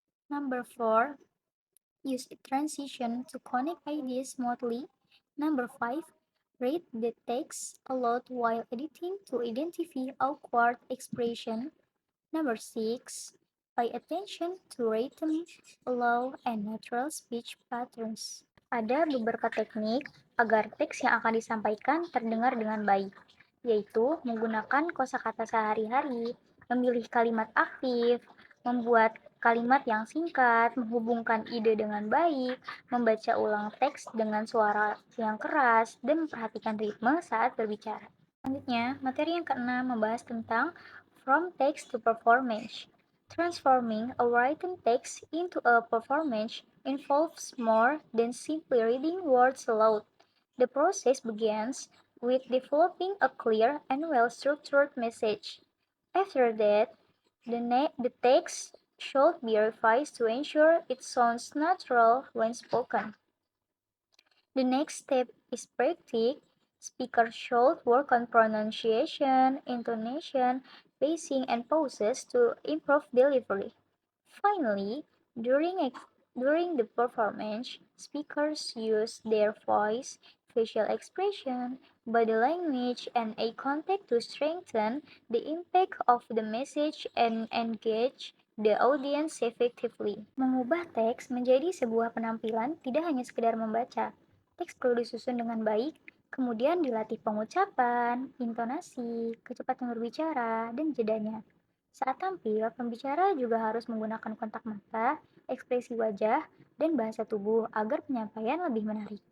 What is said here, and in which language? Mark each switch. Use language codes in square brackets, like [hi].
[en] Number four, use a transition to connect ideas smoothly. Number five, read the text aloud while editing to identify awkward expression. Number six, pay attention to rhythm, flow, and natural speech patterns. [id] Ada beberapa teknik agar teks yang akan disampaikan terdengar dengan baik, yaitu menggunakan kosakata sehari-hari, memilih kalimat aktif, membuat kalimat yang singkat, menghubungkan ide dengan baik, membaca ulang teks dengan suara yang keras, dan memperhatikan ritme saat berbicara. Selanjutnya, materi yang keenam membahas tentang [en] from text to performance. Transforming a written text into a performance involves more than simply reading words aloud. The process begins with developing a clear and well-structured message. After that, the text should be revised to ensure it sounds natural when spoken. The next step is practice. Speakers should work on pronunciation, intonation, pacing, and pauses to improve delivery. Finally, during the performance, speakers use their voice, facial expression, body language, and eye contact to strengthen the impact of the message and engage the audience effectively. [id] Mengubah teks menjadi sebuah penampilan tidak hanya sekedar membaca. Teks perlu disusun dengan baik, kemudian dilatih pengucapan, intonasi, kecepatan berbicara, dan jedanya. Saat tampil, pembicara juga harus menggunakan kontak mata, ekspresi wajah, dan bahasa tubuh agar penyampaian lebih menarik.